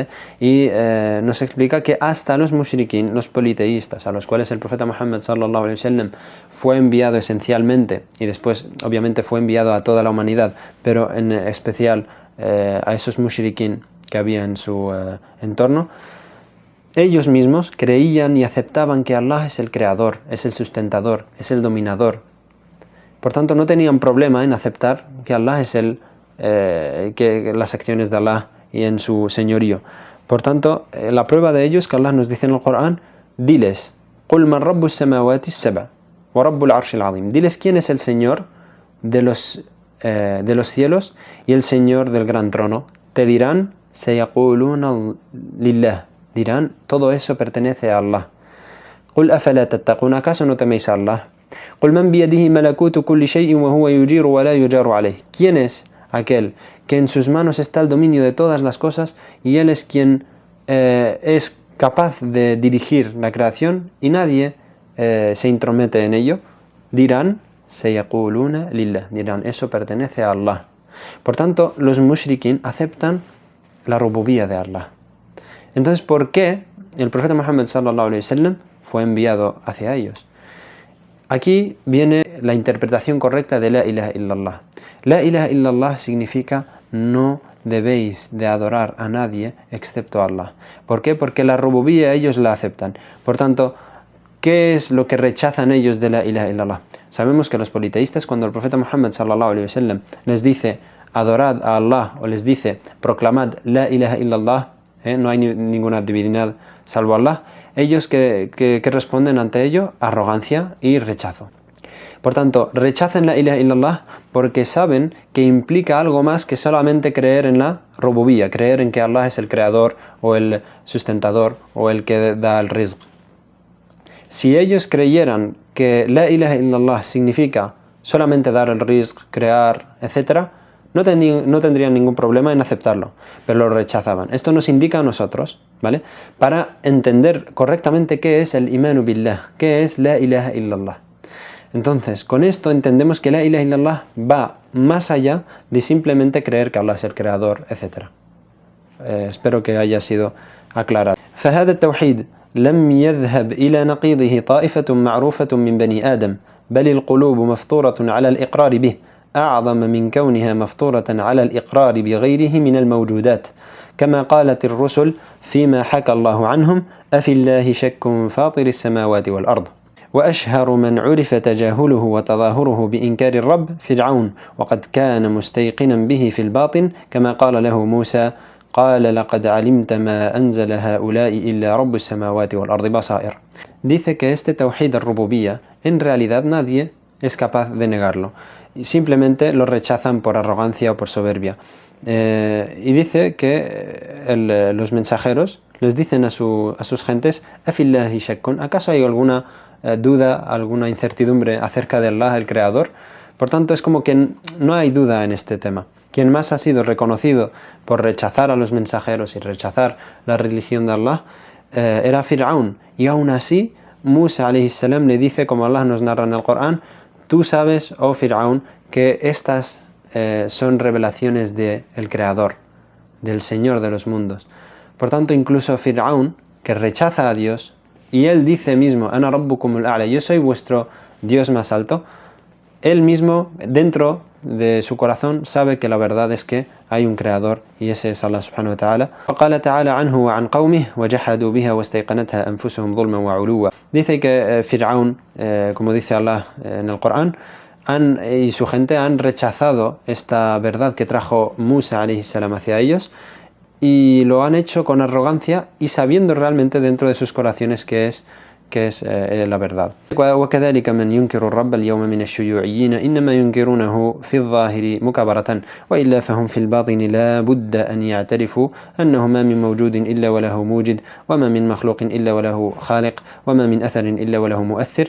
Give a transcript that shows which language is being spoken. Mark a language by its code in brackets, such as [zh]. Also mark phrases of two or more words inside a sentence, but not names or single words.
[es] Y nos explica que hasta los mushrikin, los politeístas, a los cuales el profeta Muhammad [ar] صلى الله عليه وسلم [es] fue enviado esencialmente, y después obviamente fue enviado a toda la humanidad, pero en especial a esos mushrikin que había en su entorno, ellos mismos creían y aceptaban que Allah es el creador, es el sustentador, es el dominador. Por tanto, no tenían problema en aceptar que Allah es que las acciones de Allah y en su señorío. Por tanto, la prueba de ello es que Allah nos dice en el Corán: diles, [ar] قُلْ مَنْ رَبُّ السَّمَاوَاتِ السَّبْعِ وَرَبُّ الْعَرْشِ الْعَظِيمِ. [es] Diles quién es el Señor de los cielos y el Señor del gran trono. Te dirán: [ar] سَيَقُولُونَ لِلَّهِ. [es] Dirán: todo eso pertenece a Allah. [ar] قُلْ أَفَلَا تَتَّقُونَ. [es] ¿Acaso no teméis a Allah? [ar] قُلْ مَنْ بِيَدِهِ مَلَكُوتُ كُلِّ شَيْءٍ وَهُوَ يُجِيرُ وَلَا يُجَارُ عَلَيْهِ. [es] ¿Quién es aquel que en sus manos está el dominio de todas las cosas, y él es quien es capaz de dirigir la creación y nadie se intromete en ello? Dirán: [ar] سَيَقُولُونَ لِلَّهِ. [es] Dirán: eso pertenece a Allah. Por tanto, los mushrikin aceptan la rububía de Allah. Entonces, ¿por qué el profeta Muhammad [ar] صلى الله عليه وسلم [es] fue enviado hacia ellos? Aquí viene la interpretación correcta de [ar] لا إله إلا الله. لا إله إلا الله [es] significa: no debéis de adorar a nadie excepto a Allah. ¿Por qué? Porque la rububía ellos la aceptan. Por tanto, ¿qué es lo que rechazan ellos de [ar] لا إله إلا الله? [es] Sabemos que los politeístas, cuando el profeta Muhammad [ar] صلى الله عليه وسلم [es] les dice: adorad a Allah, o les dice: proclamad [ar] لا إله إلا الله, [es] no hay ninguna divinidad salvo Allah, ellos que responden ante ello: arrogancia y rechazo. Por tanto, rechazan [ar] لا إله إلا الله [es] porque saben que implica algo más que solamente creer en la rububía, creer en que Allah es el creador o el sustentador o el que da el rizq. Si ellos creyeran que [ar] لا إله إلا الله [es] significa solamente dar el rizq, crear, etc., no tendrían ningún problema en aceptarlo, pero lo rechazaban. Esto nos indica a nosotros, ¿vale?, para entender correctamente qué es el [ar] إيمان بالله, [es] qué es [ar] لا إله إلا الله. [es] Entonces, con esto entendemos que [ar] لا إله إلا الله [es] va más allá de simplemente creer que Allah es el creador, etc. Espero que haya sido aclarado. [ar] فهذا التوحيد لم يذهب إلى نقيضه طائفة معروفة من بني آدم، بل القلوب مفطورة على الإقرار به أعظم من كونها مفطورة على الإقرار بغيره من الموجودات، كما قالت الرسل فيما حكى الله عنهم: أفي الله شك فاطر السماوات والأرض. وأشهر من عرف تجاهله وتظاهره بإنكار الرب فرعون، وقد كان مستيقنا به في الباطن، كما قال له موسى: قال لقد علمت ما أنزل هؤلاء إلا رب السماوات والأرض بصائر. [es] Dice que este [ar] توحيد الربوبية [es] en realidad nadie es capaz de negarlo, simplemente lo rechazan por arrogancia o por soberbia. Y dice que los mensajeros les dicen a sus gentes: [ar] أفي الله شك, [es] ¿acaso hay alguna duda, alguna incertidumbre acerca de Allah, el creador? Por tanto, es como que no hay duda en este tema. Quien más ha sido reconocido por rechazar a los mensajeros y rechazar la religión de Allah era Fir'aun, y aún así Musa [ar] عليه السلام [es] le dice, como Allah nos narra en el Corán: tú sabes, oh Fir'aun, que estas son revelaciones del Creador, del Señor de los mundos. Por tanto, incluso Fir'aun, que rechaza a Dios, y él dice mismo: [ar] أنا ربكم الأعلى, [es] yo soy vuestro Dios más alto, él mismo dentro de su corazón sabe que la verdad es que hay un creador, y ese es Allah [ar] سبحانه وتعالى. وقال تعالى عنه وعن قومه وجحدوا بها واستيقنتها أنفسهم ظلما وعلوا. [es] Dice que Fir'aun, como dice Allah en el Corán, y su gente han rechazado esta verdad que trajo Musa [ar] عليه السلام [es] hacia ellos, y lo han hecho con arrogancia y sabiendo realmente dentro de sus corazones que es la verdad. [ar] وكذلك من ينكر الرب اليوم من الشيوعيين إنما ينكرونه في الظاهر مكابرة، وإلا فهم في الباطن لا بد أن يعترفوا أنه ما من موجود إلا وله موجد، وما من مخلوق إلا وله خالق، وما من أثر إلا وله مؤثر.